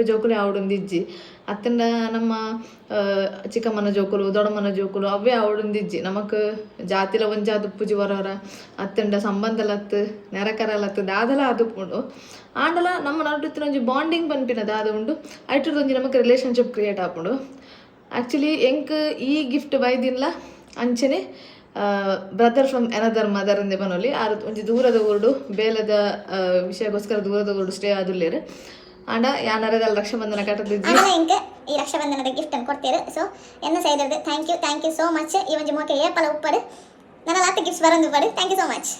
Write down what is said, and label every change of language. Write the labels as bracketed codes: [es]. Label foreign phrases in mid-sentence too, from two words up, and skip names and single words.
[tcy] ಜೋಕುಲು ಆವಡೊಂದಿಜ್ಜಿ ಅತ್ತಂಡ ನಮ್ಮ ಚಿಕ್ಕಮ್ಮನ ಜೋಕುಲು ದೊಡ್ಡಮ್ಮನ ಜೋಕುಲು ಅವೇ ಆವಡೊಂದಿಜ್ಜಿ ನಮಕ್ ಜಾತಿಲ ಒಂಜಾದು ಪೂಜಿ ಬರೋರ ಅತ್ತಂಡ ಸಂಬಂಧಲತ್ತು ನೆರಕರಲತ್ತು ದಾದಲ ಆದುಪ್ಪುಂಡು ಆಂಡಲ ನಮ್ಮ ನಡುತ್ತಿನ ಒಂಜಿ ಬಾಂಡಿಂಗ್ ಪನ್ಪಿನ ದಾದ ಉಂಡು ಐಟುರ್ದು ಒಂಜಿ ನಮಕ್ [en] relationship create [tcy] ಆಪುಂಡು ಆ್ಯಕ್ಚುಲಿ ಎಂಕ್ ಈ ಗಿಫ್ಟ್ ಬೈದಿನ್ಲ ಅಂಚನೆ [en] brother from another mother [tcy] ಅಂದೆ ಬನೊಲಿ ಆರು ಒಂಜಿ ದೂರದ ಊರುಡು ಬೇಲದ ವಿಷಯಕ್ಕೋಸ್ಕರ ದೂರದ ಊರುಡು ಸ್ಟೇ ಆದುಲ್ಲೇರು ಆಂಡ ಯಾನರದಲ್ಲಿ ರಕ್ಷಾಬಂಧನ ಕಟ್ಟದಿದ್ದಿ ಈ ರಕ್ಷಾಬಂಧನದ ಗಿಫ್ಟ್ ಅನ್ನು ಕೊಡ್ತೀರಿ ಸೊ ಎನ್ನ ಸೈಡ್ [en] thank you so much [tcy] ಈ ಒಂಜಿ ಮೋಕೆ ಏಪಲ ಉಪ್ಪಡು ನನ್ನ ಲಾತ ಗಿಫ್ಟ್ಸ್ ಬರಂದು ಪಡು [en] thank you so much.